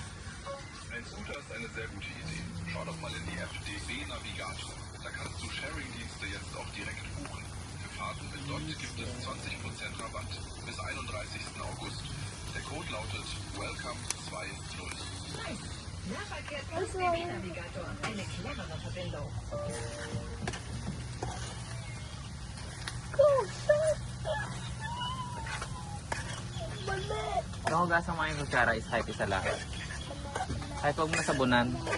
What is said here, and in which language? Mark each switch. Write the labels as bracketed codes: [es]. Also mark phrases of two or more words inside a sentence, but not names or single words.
[de] Ein Scooter ist eine sehr gute Idee. Schau doch mal in die App DB Navigator. Da kannst du Sharing-Dienste jetzt auch direkt buchen. Für Fahrten mit dort gibt es 20% Rabatt bis 31. August. Der Code lautet WELCOME20. Nahverkehr plus DB-Navigator. Eine clevere Verbindung. [tl] Yung hugasan mo yung kutsara is kahit isa lang. Kahit huwag mo na sabunan.